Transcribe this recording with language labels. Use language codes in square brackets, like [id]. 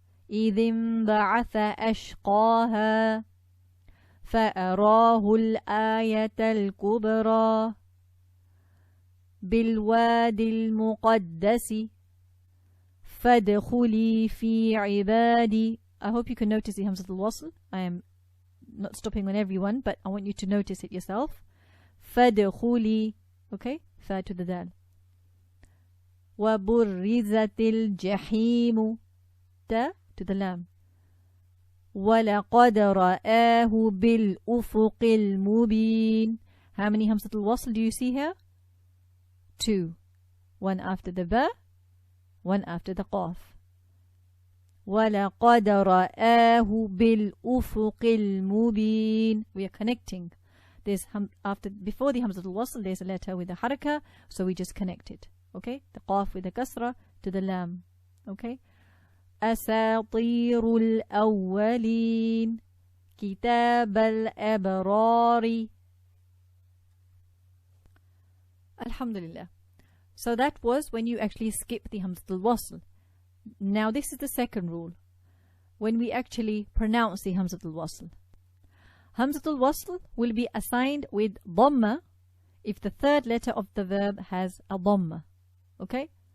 [ar] إذ انبعث أشقاها فأراه الآية الكبرى بالوادي المقدس فادخلي في عبادي. [en] I hope you can notice the Hamzah al-Wasl. I am not stopping on everyone, but I want you to notice it yourself. فادخلي. Okay? Fa to the dal. [ar] وبرزت الجحيم. [en] Ta to the lam. [ar] ولقد رآه بالأفق المبين. [en] How many Hamzah al-Wasl do you see here? 2. One after the ba, one after the qaf. [ar] وَلَقَدْ رَآهُ بِالْأُفُقِ الْمُبِينِ. [en] We are connecting. There's before the Hamzah al-Wasl, there's a letter with a haraka, so we just connect it. Okay? The qaf with the kasra to the lam. Okay. [ar] أساطير الأولين كتاب الأبرار. Alhamdulillah. [en] So that was when you actually skip the Hamzah al-Wasl. Now this is the second rule. When we actually pronounce the Hamzah al-Wasl. Hamzah al-Wasl will be assigned with Dhamma if the third letter of the verb has a Dhamma. Okay?